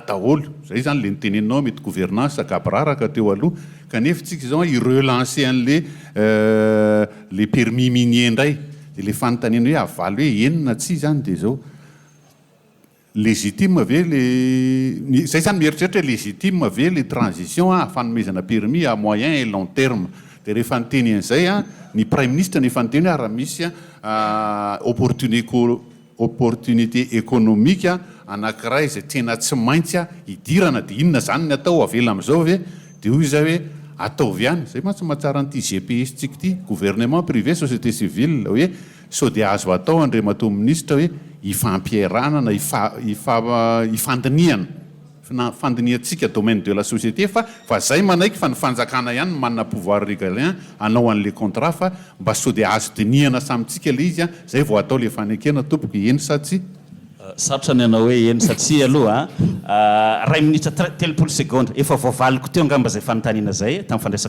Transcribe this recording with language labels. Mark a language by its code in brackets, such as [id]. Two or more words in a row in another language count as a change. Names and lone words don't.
[mg] daholo zay zany le nitenenao mety gouvernance gabraraka teo aloha kanefa tsika izao irelancer an'le le permis minier indray dia le fanontaniana hoe avaly hoe enina tsy zany dia zao légitime ve le zay zany mieritreritra hoe légitime ve le transition fanomezana permis [fr] à moyen et long terme [mg] dia rehefa niteny an'izay ny [fr] prime ministre [mg] nefa niteny hoe raha misy [fr] opportunité économique [mg] anankiray izay tena tsy maintsy hidirana dia inona zany ny atao avela amin'izao ve dia hoy izy hoe ataovy ihany zay mantsy mahatsara an'ity GPS tsika ity [fr] gouvernement privé société civile [mg] hoe sao dia azo atao andriamato ministre hoe ifampiarana na ifandiniana fandiniantsika [fr] domaine de la société [mg] fa zay manaiky fa ny fanjakana ihany manana [fr] pouvoir régalien [mg] anao an'le contrat fa mba sao dia azo diniana samitsika le izy zay vao atao le fanekena tompoko eny sa tsy sarotra ny anao hoe eny satria aloha ray minitra telopolo seconde efa voavaliko teo angamba zay fanontaniana zay tamin'ny fandraisako